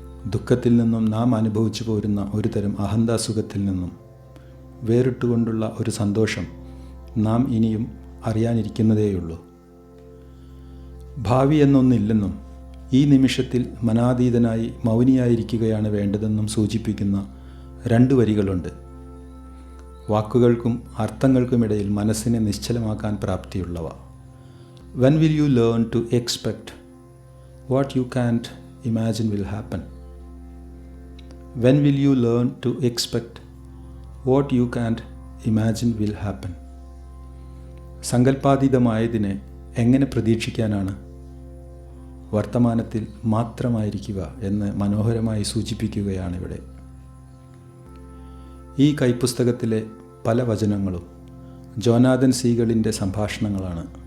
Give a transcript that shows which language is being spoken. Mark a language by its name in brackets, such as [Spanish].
[Malayalam] ദുഃഖത്തിൽ നിന്നും നാം അനുഭവിച്ചു പോരുന്ന ഒരു തരം അഹന്താസുഖത്തിൽ നിന്നും വേറിട്ടുകൊണ്ടുള്ള ഒരു സന്തോഷം നാം ഇനിയും അറിയാനിരിക്കുന്നതേയുള്ളൂ. ഭാവി എന്നൊന്നില്ലെന്നും ഈ നിമിഷത്തിൽ മനാതീതനായി മൗനിയായിരിക്കുകയാണ് വേണ്ടതെന്നും സൂചിപ്പിക്കുന്ന 2 വരികളുണ്ട്. വാക്കുകൾക്കും അർത്ഥങ്ങൾക്കുമിടയിൽ മനസ്സിനെ നിശ്ചലമാക്കാൻ പ്രാപ്തിയുള്ളവ. [English] When will you learn to expect what you can't imagine will happen? When will you learn to expect what you can't imagine will happen? [Malayalam] സങ്കല്പാതീതമായതിനെ എങ്ങനെ പ്രതീക്ഷിക്കാനാണ്? വർത്തമാനത്തിൽ മാത്രമായിരിക്കുക എന്ന് മനോഹരമായി സൂചിപ്പിക്കുകയാണിവിടെ. ഈ കൈപ്പുസ്തകത്തിലെ പല വചനങ്ങളും ജോനാഥൻ സീഗളിൻ്റെ സംഭാഷണങ്ങളാണ്.